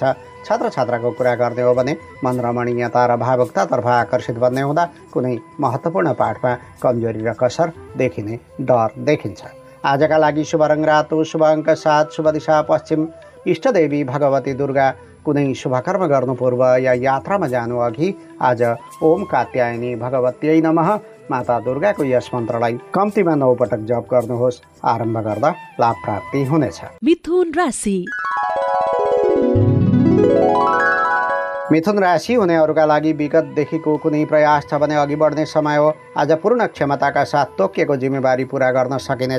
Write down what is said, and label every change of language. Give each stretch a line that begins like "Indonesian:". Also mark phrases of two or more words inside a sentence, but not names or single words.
Nepali: छात्र छात्राको कुरा गर्ने हो भने मन रमणीयता र भावुकतातर्फ आकर्षित बन्ने हुँदा कुनै महत्त्वपूर्ण पाठमा कमजोरी र कसर देखिने डर देखिन्छ। आजका लागि शुभ रङ रातो, शुभ अङ्क 7, शुभ दिशा पश्चिम, इष्टदेवी भगवती दुर्गा। कुनै शुभकर्म गर्नु पूर्व या यात्रामा जानु अघि आज
Sanskrit: ओम कात्यायनी भगवत्यै नमः
Nepali: माता दुर्गाको यस मन्त्रलाई कम्तीमा 9 पटक जप गर्नुहोस्। आरम्भ गर्दा लाभ प्राप्ति हुनेछ। मिथुन राशि। मिथुन राशि हुनेहरूका लागि विगतदेखिको कुनै प्रयास छ भने अघि बढ्ने समय हो। आज पूर्ण क्षमताका साथ तोकिएको जिम्मेवारी पुरा गर्न सकिनेछ।